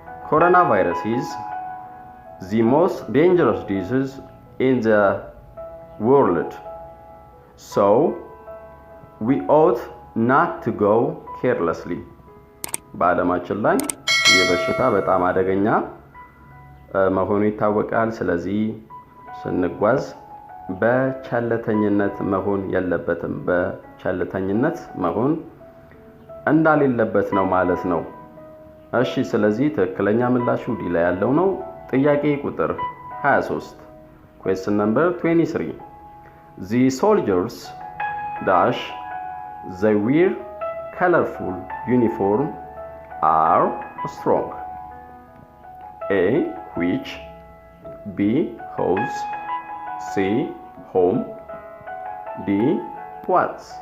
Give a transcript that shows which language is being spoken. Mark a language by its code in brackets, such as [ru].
[en] Coronavirus is the most dangerous disease in the world. So we ought not to go carelessly. [am] በዓለማችን ላይ ይህ በሽታ በጣም አደገኛ መሆኑ ይታወቃል። ስለዚህ ስንጓዝ በቸልተኝነት መሆን የለበትም። በቸልተኝነት መሆን እንዳሌለበት ነው ማለት ነው። እሺ ስለዚህ ትክክለኛ ምላሹ ዲ ላይ ያለው ነው። ጥያቄ ቁጥር 23 [en] question number 23 The soldiers dash they wear colorful uniform are strong. A which, B whose, C whom, D what.